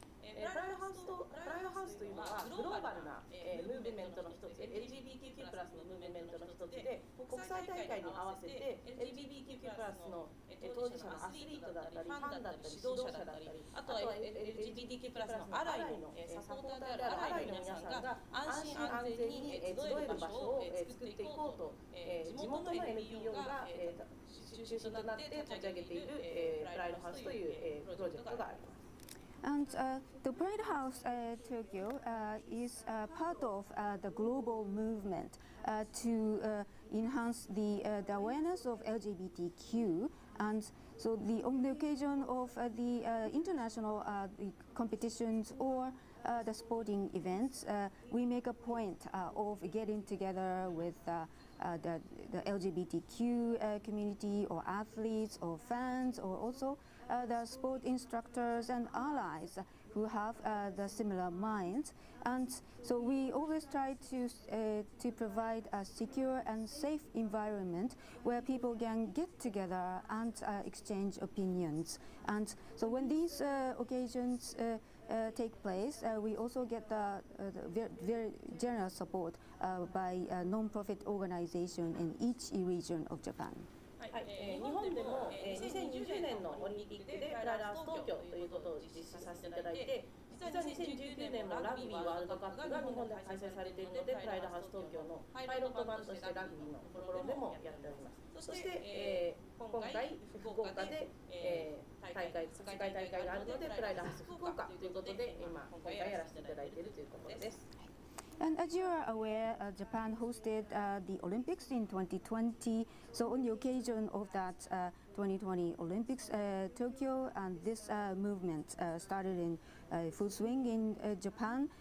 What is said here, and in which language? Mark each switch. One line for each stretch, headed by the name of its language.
Japanese: プライドハウスというのはグローバルな、ムーブメントの一つ、LGBTQ+ のムーブメントの一つで、国際大会に合わせて LGBTQ+ の当事者のアスリートだったり、ファンだったり、指導者だったり、あとは LGBTQ+ のアライのサポーターであるアライの皆さんが安心安全に集える場所を作っていこうと、地元の NPO が中心となって立ち上げているプライドハウスというプロジェクトがあります。
English: And the Pride House Tokyo is part of the global movement to enhance the awareness of LGBTQ. And so on the occasion of the international competitions or the sporting events, we make a point of getting together with the LGBTQ community or athletes or fans, or also the sport instructors and allies who have the similar minds. And so we always try to provide a secure and safe environment where people can get together and exchange opinions. And so when these occasions take place, we also get the very generous support by a non-profit organization in each region of Japan.
Japanese: 日本でも2020年のオリンピックでプライドハウス東京ということを実施させていただいて、実は2019年もラグビーワールドカップが日本で開催されているので、プライドハウス東京のパイロット版としてラグビーのところでもやっております。そして、今回福岡で、世界大会があるので、プライドハウス福岡ということで今回やらせていただいているということです。
English: And as you are aware, Japan hosted the Olympics in 2020. So on the occasion of that 2020 Olympics, Tokyo and this movement started in full swing in Japan.